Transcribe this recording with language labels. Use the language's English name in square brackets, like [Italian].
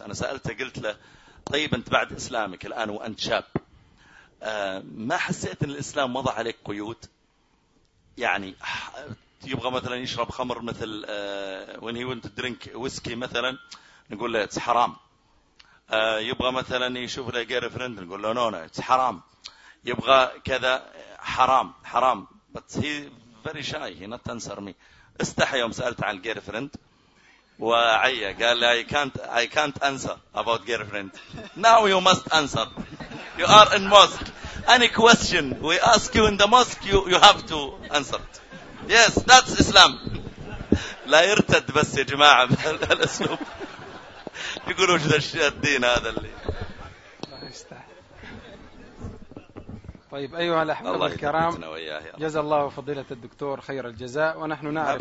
[Arabic] أنا سألته قلت له طيب أنت بعد إسلامك الآن وأنت شاب ما حسيت أن الإسلام وضع عليك قيود؟ يعني يبغى مثلا يشرب خمر مثل [English] when he went to drink whiskey [Arabic] مثلا نقول له [English] it's [Arabic] حرام. يبغى مثلا يشوف له [English] girl friend [Arabic] نقول له [English] no it's [Arabic] حرام. يبغى كذا حرام حرام. [English] But he very shy, he not answer me. [Arabic] استحى يوم سألت عن [English] girl friend [Arabic] وعيا قال لي [English] I can't answer about girl friend. Now you must answer. You are in mosque. Any question we ask you in the mosque you have to answer. Yes, that's Islam. [Arabic] لا يرتد بس يا جماعة بهالأسلوب. يقولوا وش ذا الدين هذا اللي. طيب أيها الأحبة الكرام جزا الله فضيلة الدكتور خير الجزاء ونحن نعرف.